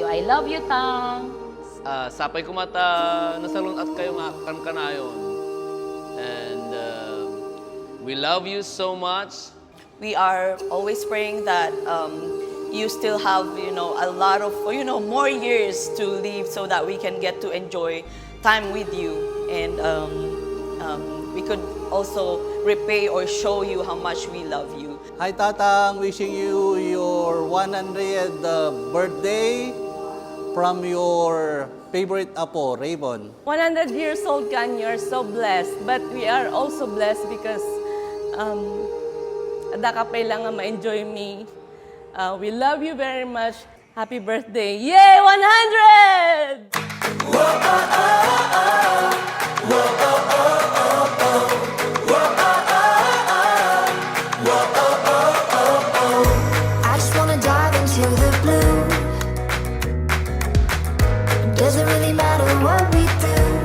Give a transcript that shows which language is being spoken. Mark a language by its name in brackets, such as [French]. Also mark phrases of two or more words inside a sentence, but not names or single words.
[English] I love you, Tang. [Iloko] Sapay ko mata, nasalun at kayo nga kanayon. [English] And we love you so much. We are always praying that you still have, a lot of, more years to live so that we can get to enjoy time with you. And we could also repay or show you how much we love you. Hi Tatang, wishing you your 100th birthday from your favorite apo, Raven. 100 years old, Kan, you're so blessed. But we are also blessed because [Iloko] ada ka pa lang ma-enjoy me. [English] We love you very much. Happy birthday. Yay! 100! Whoa, oh, oh, oh. Whoa, oh, oh. Doesn't really matter what we do.